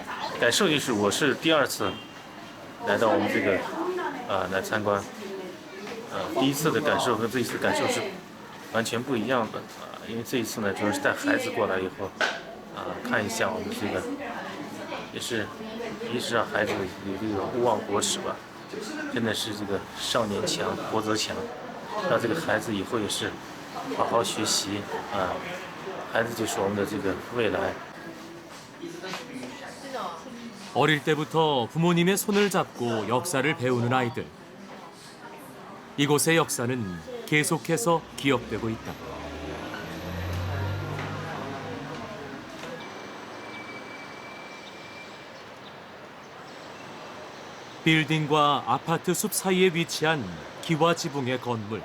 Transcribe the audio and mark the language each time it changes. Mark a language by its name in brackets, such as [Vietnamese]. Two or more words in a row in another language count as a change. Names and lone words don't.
[Chinese] 感受就是我是第2次来到我们这个来参观，第一次的感受和这一次感受是完全不一样的因为这一次呢主要是带孩子过来以后看一下我们这个也是一是让孩子有这个勿忘国耻吧，真的是这个少年强国则强，让这个孩子以后也是好好学习孩子就是我们的这个未来。 [Korean] 어릴 때부터 부모님의 손을 잡고 역사를 배우는 아이들. 이곳의 역사는 계속해서 기억되고 있다. 빌딩과 아파트 숲 사이에 위치한 기와 지붕의 건물.